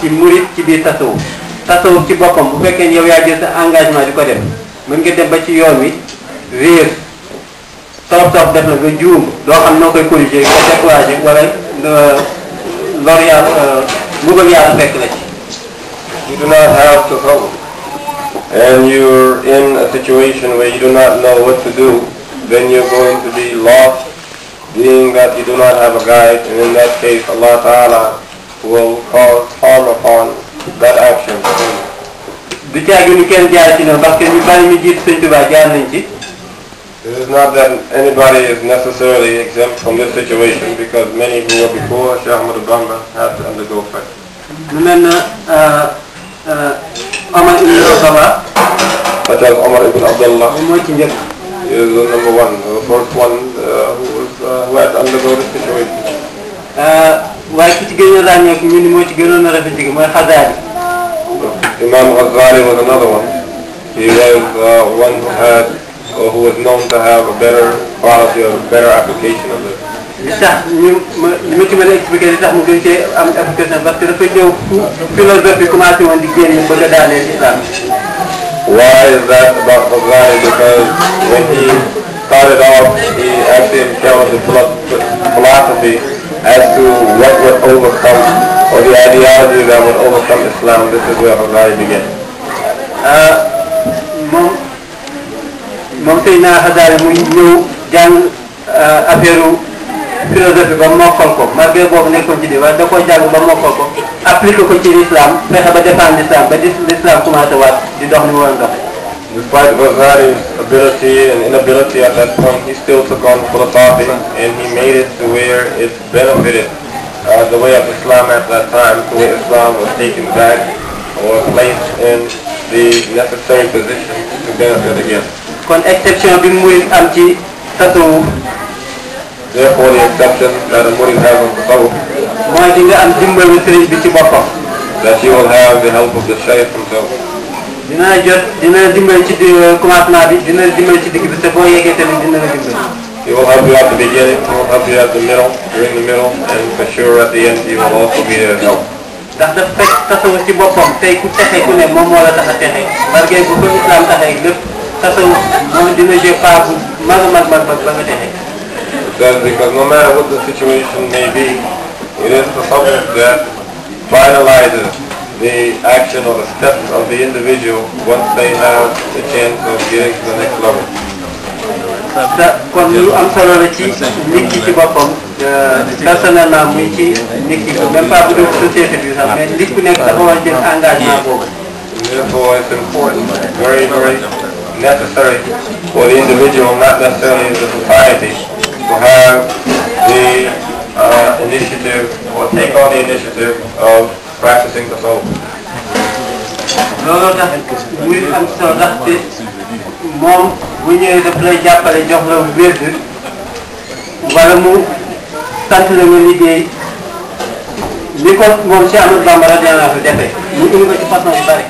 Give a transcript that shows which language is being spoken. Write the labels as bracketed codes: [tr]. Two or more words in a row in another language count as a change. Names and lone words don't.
[wo] ci murid ci biir tasawuf tasawuf ci boppam bu fekkee yow yaa jël sa engagement di ko def mën nga dem ba ci yoon wi réer toof def la nga juum doo xam noo koy corriger nga découragé wala lor yàlla mbugal yàlla fekk la ci. [en] You do not have tasawwuf and you're in a situation where you do not know what to do, then you're going to be lost, being that you do not have a guide, and in that case [ar] الله تعالى [en] will cause harm upon that action. [wo] du caagi ni kenn jaar ci noonu parce que ñu bari ñu jiitu Sëñ Tuubaa jaar nañ ci. [en] It is not that anybody is necessarily exempt from this situation, because many who were before Shaykh Ahmad Bamba had to undergo fight. [wo] mu mel na Omar ibn Abdallah. [en] Such as Omar ibn Abdullah. [wo] moom moo ci njëkk. [en] He is the number one, the first one who had to undergo this situation. [wo] waaye ki ci gënoon ràññeeku ñu ni moo ci gënoon a rafet ci mooy Xasaali. [en] Imam Ghazali was another one. He was one who had, or who was known to have a better quality or better application of it. [wo] li tax ñu li ma ci mën a expliquer li tax mu gën cee am application parce que dafa ñëw [fr] philosophie commencé [wo] woon di génn bëgg a daaneel islam. [en] Why is that about Ghazali? Because when he started off, he actually encountered the philosophy as to what would overcome, or the ideology that would overcome Islam. This is where Ghazali began. [wo] moom Seydina Ghazali mu ñëw jàng [fr] affaire philosophie [wo] ba mokkal ko malgré boobu nekkoon ci di waaye da koo jàng ba mokkal ko appliqué ko ci l'islam fexe ba [fr] défendre l'islam [wo] ba [fr] l'islam commencé [wo] waat di dox ni mu war a doxe. [en] Despite Ghazali's ability and inability at that point, he still took on philosophy and he made it to where it benefited the way of Islam at that time, to where Islam was taken back or placed in the necessary position to benefit again. [wo] kon exception bi muy am ci tasawuf. [en] Therefore, the exception that a murid has on tasawuf, [wo] mooy di nga am dimbalu sëriñ bi ci boppam. [en] that he will have the help of the Shaykh himself. [wo] dina dimbali ci commencement bi dina dimbali ci digg bi te boo yeggee tamit dina la dimbali. [en] He will help you at the beginning, he will help you at the middle, during the middle, and for sure at the end he will also be there to help. [wo] ndax dafa fekk tasawuf ci boppam tey ku texe ku ne moom moo la tax a texe barke bu ko islam taxee lépp tasawuf moom dina [fr] jouer part [wo] bu mag a mag ba nga texe. [en] Because no matter what the situation may be, it is the subject that finalizes the action or the steps of the individual once they have the chance of getting to the next level. [wo] kon lu am solo la ci nit ki ci boppam personnellement muy ci nit ki [fr] même pas [wo] bu dee société bi sax mais nit ku nekk dafa war a jël engagement boobu. [en] Therefore, it's important, very, very necessary for the individual, not necessarily the society, to have the initiative or take on the initiative of practicing the soul. [wo] looloo tax muy am solo ndaxte moom bu ñëwee daf lay jàppale jox la wérd wala mu sant la nga liggéey li ko moom Cheikh Ahmadou Bamba [ar] رضي الله عنه [wo] defee mu indi ko ci façon yu bari.